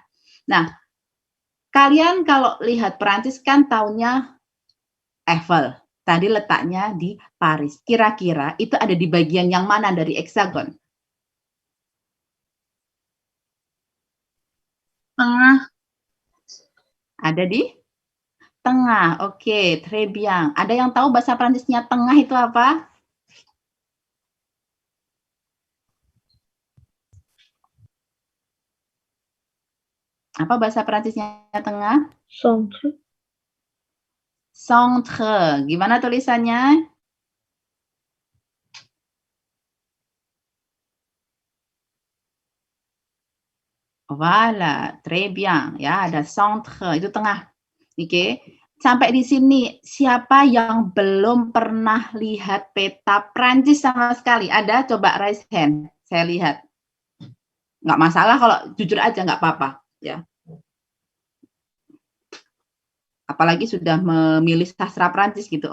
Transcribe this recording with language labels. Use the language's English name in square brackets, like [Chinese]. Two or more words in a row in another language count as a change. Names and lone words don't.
[Indonesian] Nah, kalian kalau lihat Prancis kan taunya Eiffel. Tadi letaknya di Paris. Kira-kira itu ada di bagian yang mana dari heksagon? Tengah. Ada di tengah. Oke, [French] très bien. [Indonesian] Ada yang tahu bahasa Prancisnya tengah itu apa? Apa bahasa Prancisnya tengah? Centre. Centre. Gimana tulisannya? [French] Voilà, très bien. [Indonesian] Ya, ada centre, itu tengah. Oke. Sampai di sini, siapa yang belum pernah lihat peta Prancis sama sekali? Ada? Coba [English] raise hand. [Indonesian] Saya lihat. Nggak masalah kalau jujur aja, nggak apa-apa. Ya. Apalagi sudah memilih sastra Prancis gitu.